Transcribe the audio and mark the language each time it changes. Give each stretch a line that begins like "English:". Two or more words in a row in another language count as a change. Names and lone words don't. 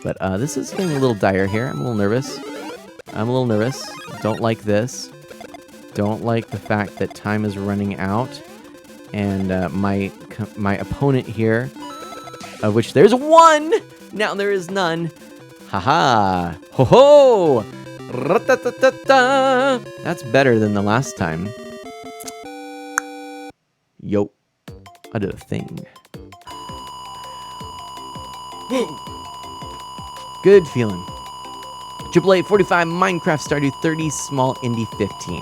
English: But this is getting a little dire here. I'm a little nervous. Don't like this. Don't like the fact that time is running out. And my opponent here, of which there's one, now there is none. Haha! Ho ho! Ra-ta-ta-ta-ta. That's better than the last time. Yo, I did a thing. Good feeling. AAA 45 Minecraft Stardew 30 Small Indie 15.